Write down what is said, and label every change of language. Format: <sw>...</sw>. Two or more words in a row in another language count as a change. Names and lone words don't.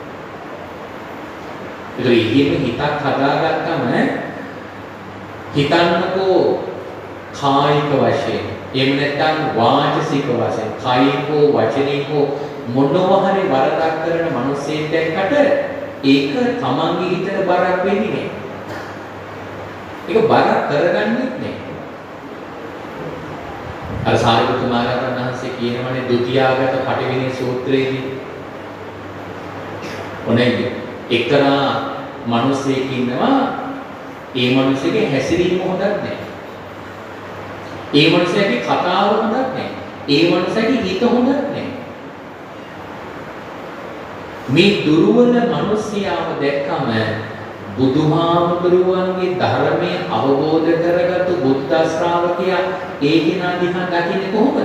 <si>ඒතර ඉහිම හිතක් හදාගත්තම හිතන්නකෝ කායික වශයෙන් එහෙම නැත්නම් වාචසික වශයෙන්</si> <pi>කායිකෝ වචනිකෝ</pi> <si>මොනවා හරි වරදක් කරන මිනිස්සෙක් දැක්කට ඒක තමන්ගේ හිතට බරක් වෙන්නේ නැහැ. ඒක බරක් කරගන්නෙත් නැහැ. අර සාරිපුත්ත මහ රහතන් වහන්සේ කියනවනේ ဒုတိ යාගත පටිවිණි සූත්‍රයේදී ඔනේ එක්තරා මිනිසෙක් ඉන්නවා ඒ මිනිසෙගේ හැසිරීම හොඳක් නැහැ. ඒ මිනිසයාගේ කතාව හොඳක් නැහැ. ඒ මිනිසයාගේ හිත හොඳක් නැහැ. මේ දුර්වල මිනිසයාව දැක්කම බුදුහාමුදුරුවන්ගේ ධර්මයේ අවබෝධ කරගත්තු බුද්ධ ශ්‍රාවකයා ඒ කෙනා දිහා දකින්නේ කොහොමද?</si>